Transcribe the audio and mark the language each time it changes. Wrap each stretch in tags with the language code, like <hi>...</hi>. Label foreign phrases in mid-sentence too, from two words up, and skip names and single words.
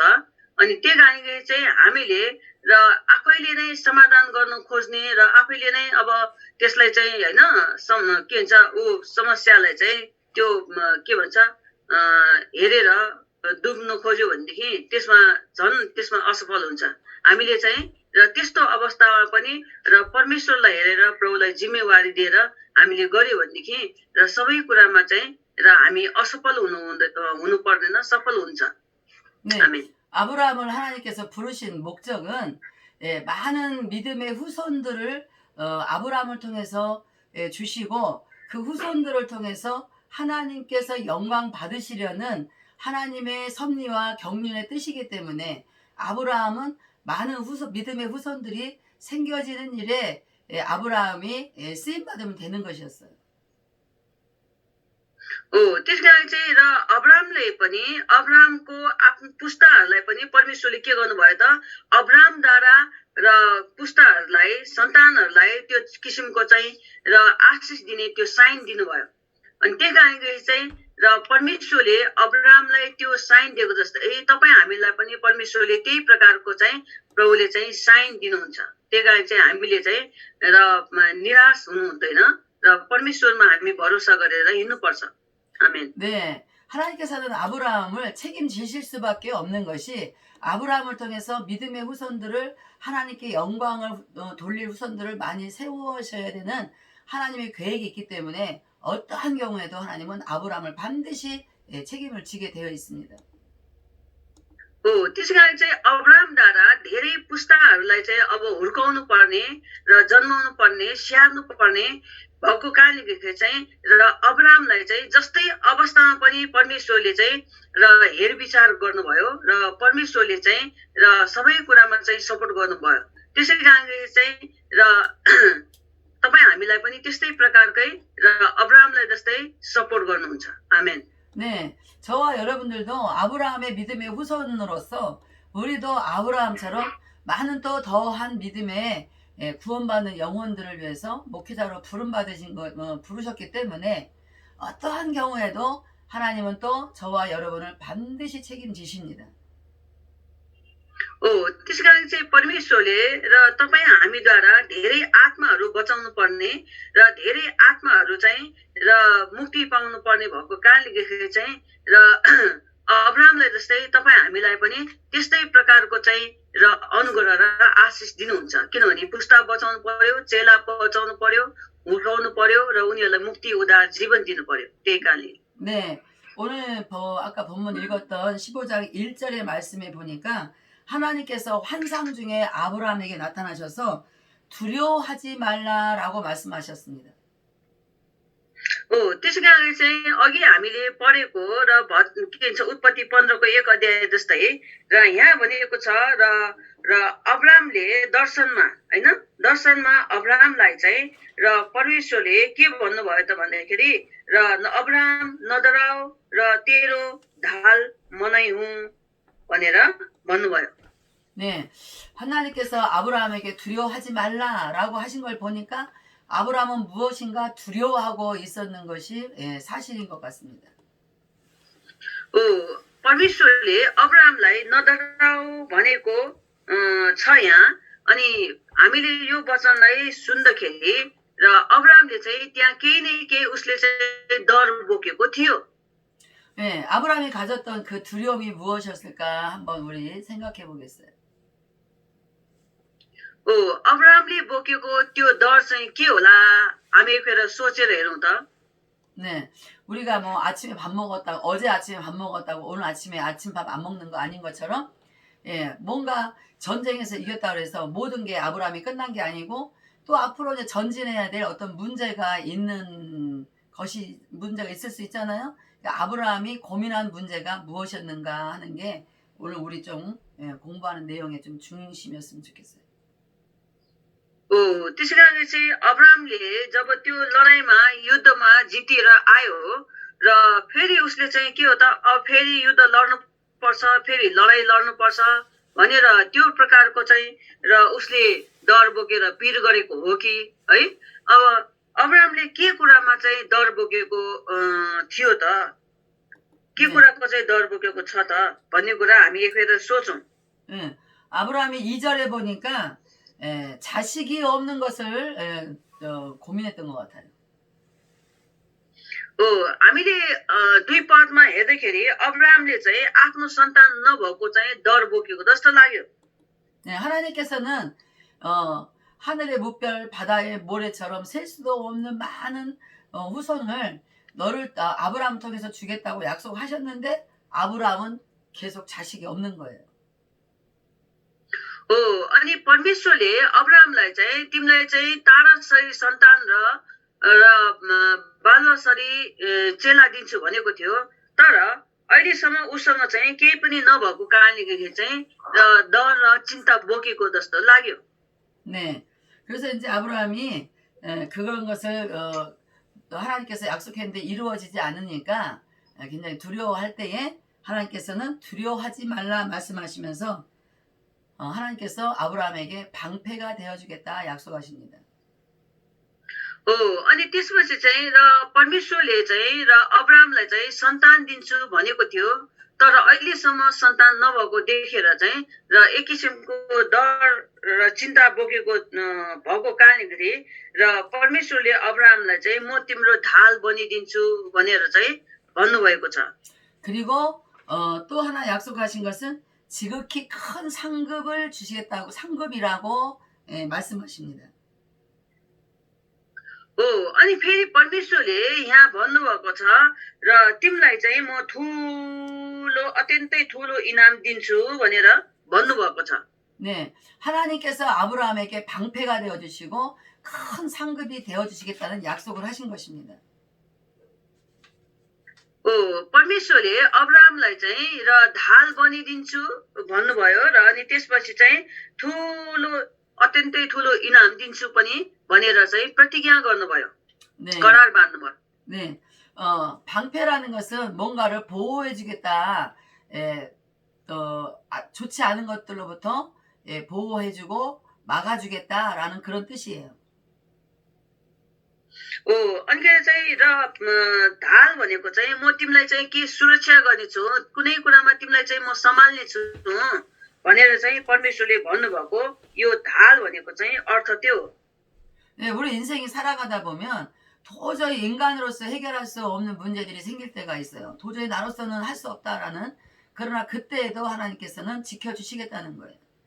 <ne>अनि त्यही कारणले चाहिँ हामीले र आफैले नै समाधान गर्न खोज्ने र आफैले नै अब त्यसलाई चाहिँ होइन के भन्छ समस्यालाई चाहिँ त्यो के भन्छ हेरेर डुब्नु खोज्यो भनेदेखि त्यसमा असफल हुन्छ। हामीले चाहिँ र त्यस्तो अवस्थामा पनि र परमेश्वरलाई हेरेर प्रभुलाई जिम्मेवारी दिएर हामीले गर्यो भनेदेखि र सबै कुरामा चाहिँ र हामी असफल हुनु पर्दैन, सफल हुन्छ।</ne> <ko>네, 아멘. 아브라함을 하나님께서 부르신 목적은 많은 믿음의 후손들을 아브라함을 통해서 주시고 그 후손들을 통해서 하나님께서 영광 받으시려는 하나님의 섭리와 경륜의 뜻이기 때문에 아브라함은 많은 믿음의 후손들이 생겨지는 일에 아브라함이 쓰임받으면 되는 것이었어요.</ko> <ne>त्यस कारण चाहिँ र अब्राहमले पनि अब्राहमको आफ्नो पुस्ताहरूलाई पनि परमेश्वरले के गर्नुभयो त अब्राहमद्वारा र पुस्ताहरूलाई सन्तानहरूलाई त्यो किसिमको चाहिँ र आशिष दिने त्यो साइन दिनुभयो। अनि त्यही कारणले चाहिँ र परमेश्वरले अब्राहमलाई त्यो साइन दिएको जस्तै तपाईँ हामीलाई पनि परमेश्वरले त्यही प्रकारको चाहिँ प्रभुले चाहिँ साइन दिनुहुन्छ। त्यही कारण चाहिँ हामीले चाहिँ र निराश हुनु हुँदैन र परमेश्वरमा हामी भरोसा गरेर हिँड्नुपर्छ। आमेन।</ne> <ko>네, 하나님께서는 아브라함을 책임지실 수밖에 없는 것이 아브라함을 통해서 믿음의 후손들을 하나님께 영광을 돌릴 후손들을 많이 세우셔야 되는 하나님의 계획이 있기 때문에 어떠한 경우에도 하나님은 아브라함을 반드시 책임을 지게 되어 있습니다.</ko> <ne>त्यसै कारण चाहिँ अब्राहमद्वारा धेरै पुस्ताहरूलाई चाहिँ अब हुर्काउनु पर्ने र जन्माउनु पर्ने स्याहार्नु पर्ने भएको कारणले गर्दाखेरि चाहिँ र अब्राहमलाई चाहिँ जस्तै अवस्थामा पनि परमेश्वरले चाहिँ र हेरविचार गर्नुभयो र परमेश्वरले चाहिँ र सबै कुरामा चाहिँ सपोर्ट गर्नुभयो त्यसै कारणले चाहिँ र तपाईँ हामीलाई पनि त्यस्तै प्रकारकै र अब्राहमलाई जस्तै सपोर्ट गर्नुहुन्छ आमेन</ne> <ko>네, 저와 여러분들도 아브라함의 믿음의 후손으로서 우리도 아브라함처럼 많은 또 더한 믿음의 구원받는 영혼들을 위해서 목회자로 부름받으신 거 부르셨기 때문에 어떠한 경우에도 하나님은 또 저와 여러분을 반드시 책임지십니다.</ko> <ne>त्यसै कारण चाहिँ परमेश्वरले र तपाईँ हामीद्वारा धेरै आत्माहरू बचाउनु पर्ने र धेरै आत्माहरू चाहिँ र मुक्ति पाउनु पर्ने भएको कारणले गर्दाखेरि चाहिँ र अब्राहमलाई जस्तै तपाईँ हामीलाई पनि त्यस्तै प्रकारको चाहिँ र अनुग्रह र आशिष दिनुहुन्छ किनभने पुस्ता बचाउनु पर्यो चेला बचाउनु पर्यो हुर्काउनु पर्यो र उनीहरूलाई मुक्ति उद्धार जीवन दिनु पर्यो त्यही कारणले</ne> <ko>네, 오늘 아까 본문 읽었던 15장 1절의 말씀에 보니까 하나님께서 환상 중에 아브라함에게 나타나셔서 두려워하지 말라라고 말씀하셨습니다.</ko> <ne>त्यसै कारण चाहिँ अघि हामीले पढेको र के भन्छ उत्पत्ति 15को 1 अध्याय जस्तै र यहाँ भनेको छ र अब्राहमले दर्शनमा हैन दर्शनमा अब्राहमलाई चाहिँ र परमेश्वरले के भन्नुभयो त भन्दाखेरि र अब्राहम नडराऊ र तेरो ढाल मनै हुँ भनेर भन्नुभयो.</ne> <ko>네, 하나님께서 아브라함에게 두려워하지 말라라고 하신 걸 보니까 아브라함은 무엇인가 두려워하고 있었는 것이 사실인 것 같습니다.</ko> <ne>परमेश्वरले अब्राहमलाई नडराऊ भनेको छ यहाँ अनि हामीले यो वचनलाई सुन्दाखेरि र अब्राहमले चाहिँ त्यहाँ केही न केही उसले चाहिँ डर बोकेको थियो.</ne> <ko>네, 아브라함이 가졌던 그 두려움이 무엇이었을까 한번 우리 생각해 보겠어요.</ko> <ne>अब्राहमले बोकेको त्यो डर चाहिँ के होला हामी एकखेर सोचेर हेरौँ त.</ne> <ko>네, 우리가 뭐 아침에 밥 먹었다고 어제 아침에 밥 먹었다고 오늘 아침에 아침밥 안 먹는 거 아닌 것처럼 뭔가 전쟁에서 이겼다 그래서 모든 게 아브라함이 끝난 게 아니고 또 앞으로 이제 전진해야 될 어떤 문제가 있을 수 있잖아요. 그러니까 아브라함이 고민한 문제가 무엇이었는가 하는 게 오늘 우리 좀 공부하는 내용의 좀 중심이었으면 좋겠어요.</ko> <ne>त्यसै कारण चाहिँ अब्राहमले जब त्यो लडाईँमा युद्धमा जितेर आयो र फेरि उसले चाहिँ के हो त अब फेरि युद्ध लड्नु पर्छ फेरि लडाईँ लड्नु पर्छ भनेर त्यो प्रकारको चाहिँ र उसले डर बोकेर पिर गरेको हो कि है अब अब्राहमले के कुरामा चाहिँ डर बोकेको थियो त के कुराको चाहिँ डर बोकेको छ त भन्ने कुरा हामी एकखेर सोचौँ.</ne> <ko>아브라함이 2절에 보니까 자식이 없는 것을 고민했던 것 같아요.</ko> <ne>हामीले दुई पदमा हेर्दाखेरि अब्राहमले चाहिँ आफ्नो सन्तान नभएको चाहिँ डर बोकेको जस्तो लाग्यो.</ne> <ko>네, 하나님께서는 하늘의 무별 바다의 모래처럼 셀 수도 없는 많은 후손을 너를 아브라함 통해서 주겠다고 약속하셨는데 아브라함은 계속 자식이 없는 거예요.</ko> <ne>अनि परमेश्वरले अब्राहमलाई चाहिँ तिमीलाई चाहिँ तारासरी सन्तान र बालसरी चेला दिन्छु भनेको थियो तर अहिलेसम्म उसँग चाहिँ केही पनि नभएको कारणले गर्दाखेरि चाहिँ डर र चिन्ता बोकेको जस्तो लाग्यो.</ne> <ko>네, 그래서 이제 아브라함이 그런 것을 하나님께서 약속했는데 이루어지지 않으니까 굉장히 두려워할 때에 하나님께서는 두려워하지 말라 말씀하시면서 하나님께서 아브라함에게 방패가 되어주겠다 약속하십니다.</ko> <ne>अनि त्यसपछि चाहिँ र परमेश्वरले चाहिँ र अब्राहमलाई चाहिँ सन्तान दिन्छु भनेको थियो तर अहिलेसम्म सन्तान नभएको देखेर चाहिँ र एक किसिमको डर र चिन्ता बोकेको भएको कारणले गर्दा र परमेश्वरले अब्राहमलाई चाहिँ म तिम्रो ढाल बनिदिन्छु भनेर चाहिँ भन्नुभएको छ.</ne> <ko>그리고 또 하나 약속하신 것은 지극히 큰 상급을 주시겠다고 상급이라고 말씀하십니다.</ko> <ne>हो अनि फेरि परमेश्वरले यहाँ भन्नुभएको छ र तिमीलाई चाहिँ म ठुलो अत्यन्तै ठुलो इनाम दिन्छु भनेर भन्नुभएको छ</ne> <ko>네, 하나님께서 아브라함에게 방패가 되어 주시고 큰 상급이 되어 주시겠다는 약속을 하신 것입니다.</ko> <ne>हो परमेश्वरले अब्राहमलाई चाहिँ र ढाल बनिदिन्छु भन्नुभयो र अनि त्यसपछि चाहिँ ठुलो अत्यन्तै ठुलो इनाम दिन्छु पनि भनेर चाहिँ प्रतिज्ञा गर्नुभयो</ne> <ko>네,</ko> <ne>करार बाँध्नुभयो</ne> <ko>네, 방패라는 것은 뭔가를 보호해 주겠다. 좋지 않은 것들로부터 보호해주고 막아주겠다라는 그런 뜻이에요. हो अनि चाहिँ र ढाल भनेको चाहिँ म तिमीलाई चाहिँ के सुरक्षा गर्नेछु कुनै कुरामा तिमीलाई चाहिँ म सम्हाल्नेछु भनेर चाहिँ परमेश्वरले भन्नुभएको यो ढाल भनेको चाहिँ अर्थ त्यो हो 네, 우리 인생이 살아가다 보면 도저히 인간으로서 해결할 수 없는 문제들이 생길 때가 있어요. 도저히 나로서는 할 수 없다라는 그러나 그때에도 하나님께서는 지켜주시겠다는 거예요.</ko>